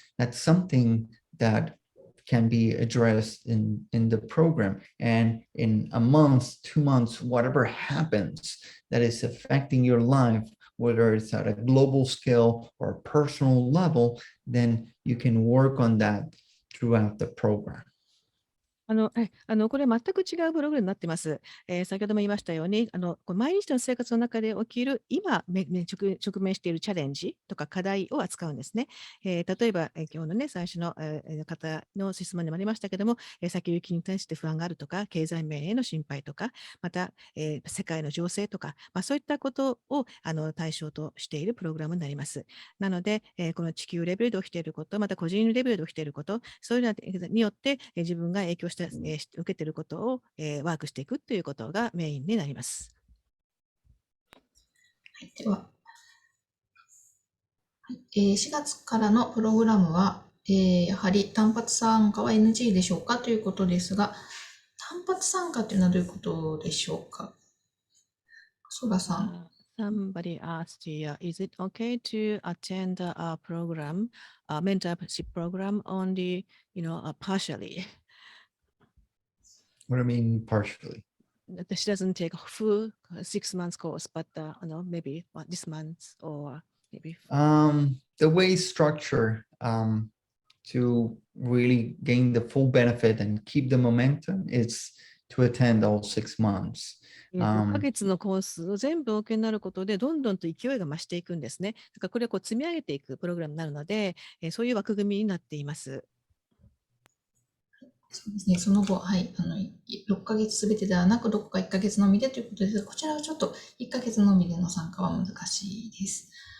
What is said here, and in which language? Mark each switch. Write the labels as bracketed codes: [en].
[en] That's something that can be addressed in the program. And in a month, 2 months, whatever happens that is affecting your life whether it's at a global scale or a personal level, then you can work on that throughout the program. [ja] これ全く違うプログラムになっています。先ほども言いましたように、こう毎日の生活の中で起きる今直面しているチャレンジとか課題を扱うんですね。例えば、今日のね、最初の、方の質問にもありましたけども、先行きに対して不安があるとか、経済面への心配とか、また、世界の情勢とか、そういったことを対象としているプログラムになります。なので、この地球レベルで起きていること、また個人レベルで起きていること、そういうのによって、自分が影響して受けていることを、ワークしていくということがメインになります。はい、では、4月からのプログラムは、やはり単発参加は NG でしょうかということですが、単発参加というのはどういうことでしょうか。ソラさん。 [en] Somebody asked you, is it okay to attend a program, a mentorship program only, partially? What do you mean partially? She doesn't take a full 6 months course, but maybe this month or maybe. The way it's structured to really gain the full benefit and keep the momentum is to attend all 6 months. [ja] 6ヶ月のコースを全部お受けになることで、どんどんと勢いが増していくんですね。だからこれを積み上げていくプログラムになるので、そういう枠組みになっています。そうですね、その後、はい、6ヶ月すべてではなく、どこか1ヶ月のみでということですが、こちらはちょっと1ヶ月のみでの参加は難しいです。